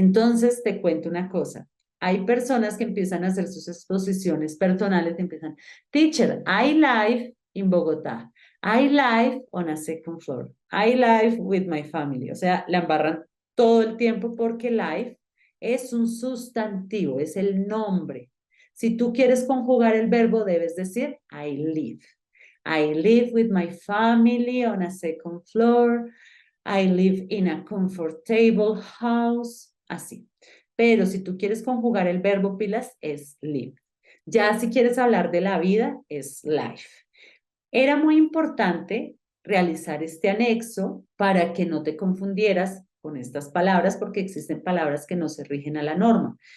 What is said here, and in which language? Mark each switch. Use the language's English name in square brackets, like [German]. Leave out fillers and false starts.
[Spanish] Entonces, te cuento una cosa. Hay personas que empiezan a hacer sus exposiciones personales, empiezan, [English] teacher, I live in Bogotá. I live on a second floor. I live with my family. [Spanish] O sea, la embarran todo el tiempo porque live es un sustantivo, es el nombre. Si tú quieres conjugar el verbo, debes decir [English] I live. I live with my family on a second floor. I live in a comfortable house. [Spanish] Así. Pero si tú quieres conjugar el verbo pilas, es live. Ya si quieres hablar de la vida, es life. Era muy importante realizar este anexo para que no te confundieras con estas palabras porque existen palabras que no se rigen a la norma.